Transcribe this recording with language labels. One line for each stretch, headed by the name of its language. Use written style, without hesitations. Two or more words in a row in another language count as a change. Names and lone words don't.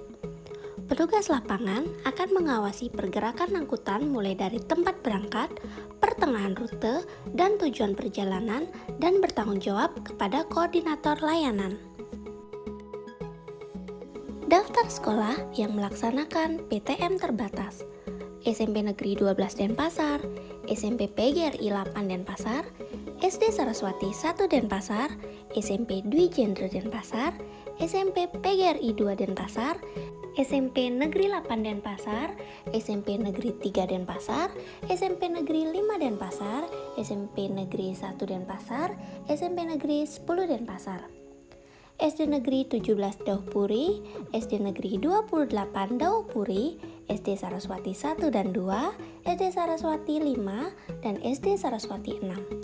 Indonesian: Petugas lapangan akan mengawasi pergerakan angkutan mulai dari tempat berangkat, pertengahan rute, dan tujuan perjalanan dan bertanggung jawab kepada koordinator layanan. Daftar sekolah yang melaksanakan PTM terbatas. SMP Negeri 12 Denpasar, SMP PGRI 8 Denpasar, SD Saraswati 1 Denpasar, SMP Dwi Jendra Denpasar, SMP PGRI 2 Denpasar, SMP Negeri 8 Denpasar, SMP Negeri 3 Denpasar, SMP Negeri 5 Denpasar, SMP Negeri 1 Denpasar, SMP Negeri 10 Denpasar. SD Negeri 17 Daupuri, SD Negeri 28 Daupuri, SD Saraswati 1 dan 2, SD Saraswati 5, dan SD Saraswati 6.